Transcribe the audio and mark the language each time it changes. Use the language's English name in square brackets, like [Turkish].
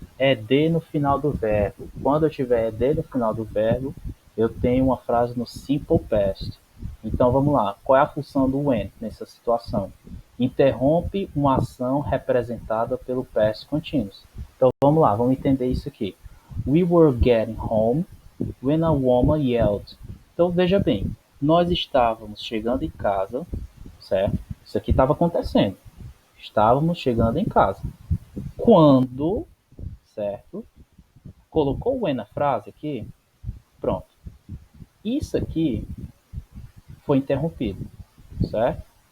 [Portuguese] ED no final do verbo. Quando eu tiver ED no final do verbo, eu tenho uma frase no simple past. Então vamos lá. Qual é a função do when nessa situação? Interrompe uma ação representada pelo past continuous. Então vamos lá, vamos entender isso aqui. [English] We were getting home when a woman yelled. [Portuguese] Então veja bem, nós estávamos chegando em casa, certo? Isso aqui estava acontecendo. Estávamos chegando em casa. Quando, certo? Colocou o when na frase aqui, pronto. Isso aqui foi interrompido, certo?